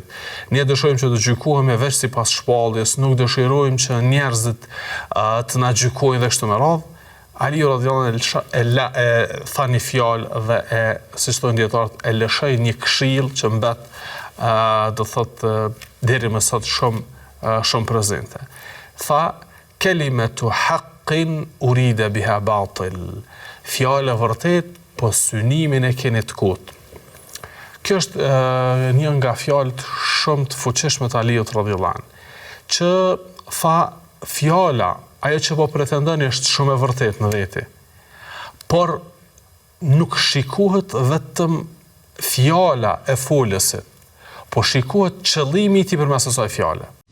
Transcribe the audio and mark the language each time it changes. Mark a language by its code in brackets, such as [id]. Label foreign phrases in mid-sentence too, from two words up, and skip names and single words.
[sq] Ne dëshirojmë që të gjykohemi veç sipas shpalljes, nuk dëshirojmë që njerëzit të na gjykojnë dhe kështu me radhë. Aliu [ar] رضي الله عنه [sq] e tha një fjalë dhe siç thonë dietarët, e lëshoi një këshill që mbet do thotë deri më sot shumë prezente. [ar] Tha, كلمة حق أريد بها باطل. [sq] Fjala vërtet, po synimin e keni të kot. Kjo është një nga fjalët shumë të fuqishme të Aliut [ar] رضي الله عنه, [sq] që tha fjala, ajo që po pretendoni është shumë e vërtet në veti, por nuk shikohet vetëm fjala e folësit, po shikohet qëllimi i tij përmes asaj fjale.